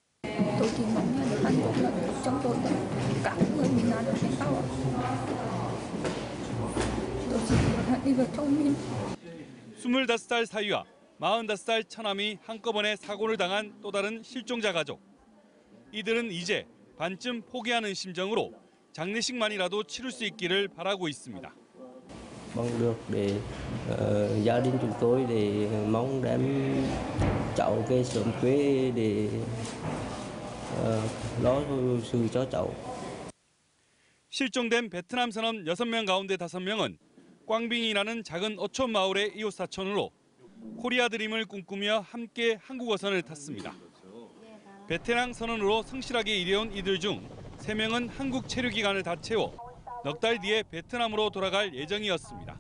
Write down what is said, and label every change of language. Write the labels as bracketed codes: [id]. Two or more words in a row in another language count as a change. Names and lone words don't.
[ko] 스물다섯 살 사위와 45살 처남이 한꺼번에 사고를 당한 또 다른 실종자 가족. 이들은 이제 반쯤 포기하는 심정으로 장례식만이라도 치를 수 있기를 바라고 있습니다. [vi] mong được để gia đình chúng tôi để mong đem cháu về sớm quê để lo sự cho cháu. [ko] 실종된 베트남 선원 6명 가운데 5명은 꽝빙이라는 작은 어촌 마을의 이웃 사촌으로 코리아 드림을 꿈꾸며 함께 한국어선을 탔습니다. 베테랑 선원으로 성실하게 일해온 이들 중 3명은 한국 체류 기간을 다 채워 넉 달 뒤에 베트남으로 돌아갈 예정이었습니다.